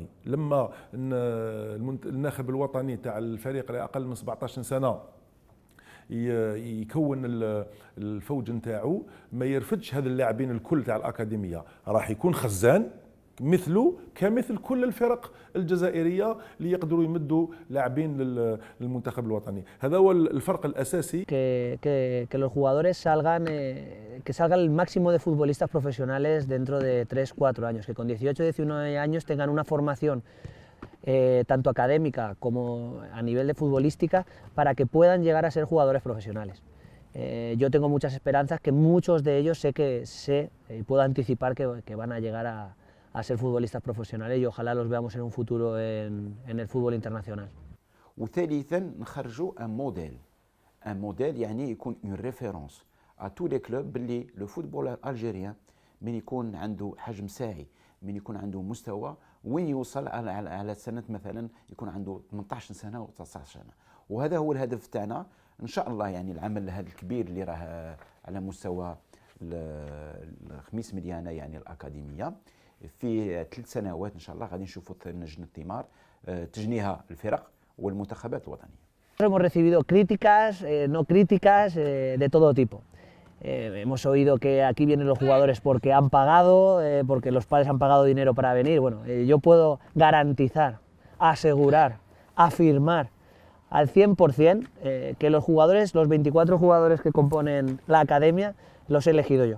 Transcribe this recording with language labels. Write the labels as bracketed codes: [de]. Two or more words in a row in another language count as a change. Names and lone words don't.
[ar] لما الناخب الوطني تاع الفريق اللي أقل من 17 سنة يكون الفوج نتاعو، ما يرفدش هذا اللاعبين الكل تاع الأكاديمية، راح يكون خزان مثله كمثل كل الفرق الجزائرية اللي يقدروا يمدوا لاعبين للمنتخب الوطني. هذا هو الفرق الأساسي. [es] Que los jugadores salgan, que salga el máximo de futbolistas profesionales dentro de 3-4 años, que con 18-19 años tengan una formación tanto académica como a nivel de futbolística para que puedan llegar a ser jugadores profesionales. Yo tengo muchas esperanzas que muchos de ellos puedo anticipar que van a llegar a ser futbolistas profesionales y ojalá los veamos en un futuro en el fútbol internacional. [ar] وثالثا نخرجوا [fr] un modèle [ar] يعني يكون [fr] une référence à tous les clubs [ar] باللي [fr] le football algérien [ar] من يكون عنده حجم ساعي، من يكون عنده مستوى وين يوصل على سنه مثلا يكون عنده 18 سنه و 19 سنه. وهذا هو الهدف تاعنا ان شاء الله. يعني العمل هذا الكبير اللي راه على مستوى الخميس مليانه يعني الاكاديميه، في 3 سنوات ان شاء الله غادي نشوفوا نجم الثمار تجنيها الفرق والمنتخبات الوطنيه. [es] Hemos recibido críticas, no críticas, de todo tipo. Hemos oído que aquí vienen los jugadores porque han pagado, porque los padres han pagado dinero para venir. Bueno, yo puedo garantizar, asegurar, afirmar al 100% que los jugadores, los 24 jugadores que componen la academia, los he elegido yo.